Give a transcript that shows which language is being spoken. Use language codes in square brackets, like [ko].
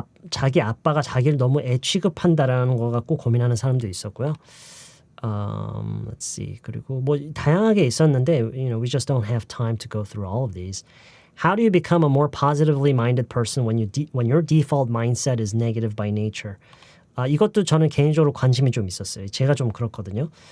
[ko] 자기 아빠가 자기를 너무 애 취급한다라는 거 갖고 고민하는 사람도 있었고요. [en] Let's see. [ko] 그리고 뭐 다양하게 있었는데, [en] we just don't have time to go through all of these. How do you become a more positively minded person when your default mindset is negative by nature? [ko] 이것도 저는 개인적으로 관심이 좀 있었어요. 제가 좀 그렇거든요.